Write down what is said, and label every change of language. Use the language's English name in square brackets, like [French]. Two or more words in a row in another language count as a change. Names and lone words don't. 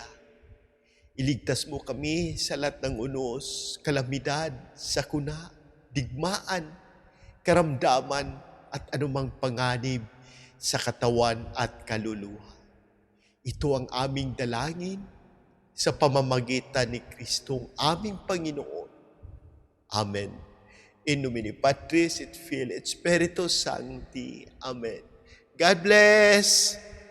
[Filipino] Iligtas mo kami sa lahat ng unos, kalamidad, sakuna, digmaan, karamdaman at anumang panganib sa katawan at kaluluwa. Ito ang aming dalangin sa pamamagitan ni Kristong aming Panginoon. Amen. [Latin] In nomine Patris et Filii et Spiritus Sancti. [English] Amen. God bless!